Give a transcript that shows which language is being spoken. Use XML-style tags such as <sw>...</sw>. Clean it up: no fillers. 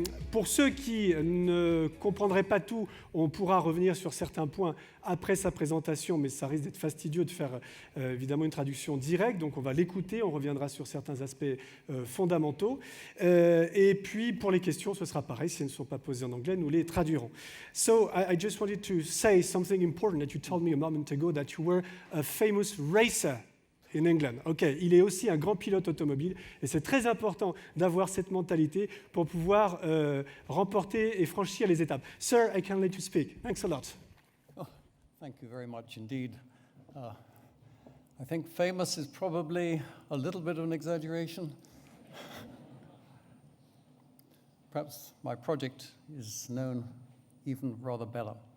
<fr>Pour ceux qui ne comprendraient pas tout, on pourra revenir sur certains points après sa présentation, mais ça risque d'être fastidieux de faire évidemment une traduction directe, donc on va l'écouter, on reviendra sur certains aspects fondamentaux. Et puis pour les questions, ce sera pareil, si elles ne sont pas posées en anglais, nous les traduirons.</fr> <en>So I just wanted to say something important that you told me a moment ago, that you were a famous racer in England.</en> <fr>OK, il est aussi un grand pilote automobile et c'est très important d'avoir cette mentalité pour pouvoir remporter et franchir les étapes.</fr> <en>Sir, I can let you speak. Thanks a lot. Oh, thank you very much indeed. I think famous is probably a little bit of an exaggeration. Perhaps my project is known even rather better.</en>